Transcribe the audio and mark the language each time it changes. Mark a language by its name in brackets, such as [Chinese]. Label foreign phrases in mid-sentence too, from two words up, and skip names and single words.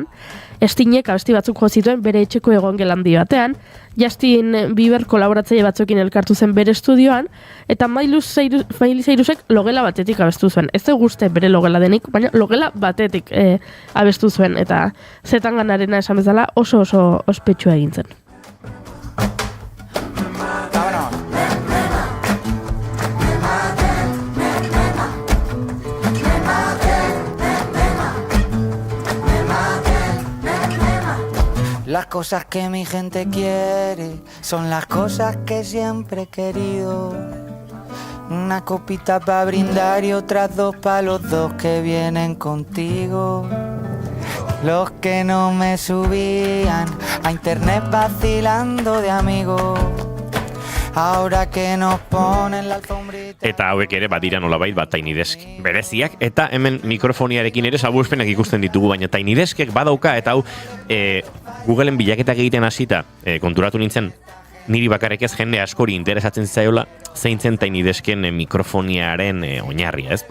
[Basque] Stinek abesti batzuk jo zituen bere etxeko egongelandi batean, Justin Bieber kolaboratzaile batzuekin elkartu zen bere estudioan, eta Miley Cyrusek logela batetik abestu zuen. Ez dugu uste bere logela denik, baina logela batetik abestu zuen, eta Zetanganarena esan bezala oso ospetsua egin zen. [Spanish] Las cosas que mi gente quiere son las cosas que siempre he querido. Una copita para brindar y otras dos para los dos que vienen contigo. Los que no me subían a internet vacilando de amigos. Ahora que nos ponen la alfombrita. [Basque] Eta hauek ere badira nolabait Tiny Desk bereziak, eta hemen mikrofoniarekin ere salbuespenak ikusten ditugu, baina Tiny Deskek badauka, eta hau Googleen bilaketak egiten hasita konturatu nintzen, niri bakarrik ez jende askori interesatzen zaiola zeintzen Tiny Desken mikrofoniaren oinarria, ez?